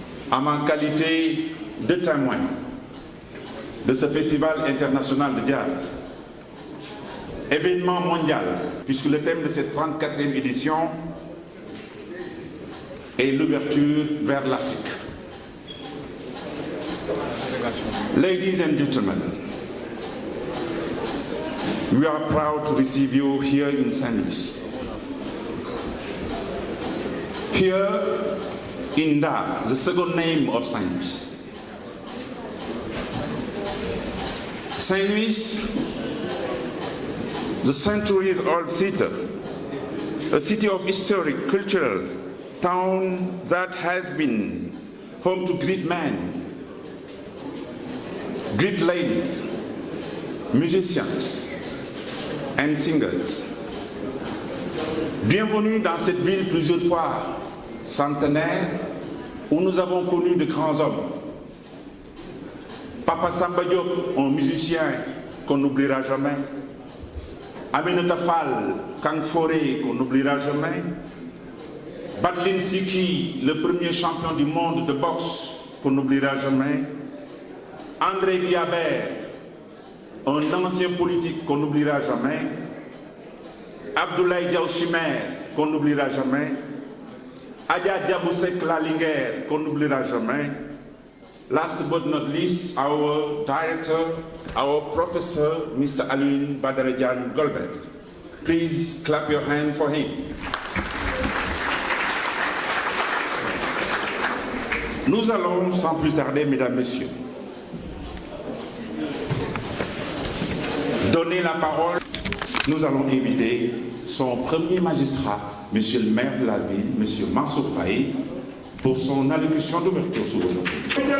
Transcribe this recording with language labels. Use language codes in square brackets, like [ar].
[fr] à ma qualité de témoin de ce festival international de jazz, événement mondial, puisque le thème de cette 34e édition est l'ouverture vers l'Afrique. [en] Ladies and gentlemen, we are proud to receive you here in St. Louis. Here in Dar, the second name of St. Louis. St. Louis, the centuries-old city, a city of historic, cultural, town that has been home to great men, great ladies, musicians and singers. [fr] Bienvenue dans cette ville plusieurs fois centenaire où nous avons connu de grands hommes. Papa Samba Diop, un musicien qu'on n'oubliera jamais. Aminata Fall, Kang Foré, qu'on n'oubliera jamais. Badlin Siki, le premier champion du monde de boxe, qu'on n'oubliera jamais. André Guillabert, un ancien politique qu'on n'oubliera jamais. Abdoulaye Diaw Chimère, qu'on n'oubliera jamais. Adja Diaboussek Lalinguer, qu'on n'oubliera jamais. [en] Last but not least, our director, our professor, Mr. Alioune Badara Diagne Goldberg. Please clap your hand for him. [fr] Nous allons, sans plus tarder, mesdames, messieurs, donner la parole. Nous allons inviter son premier magistrat, monsieur le maire de la ville, monsieur Mansour Faye, pour son allocution d'ouverture sous vos ordres.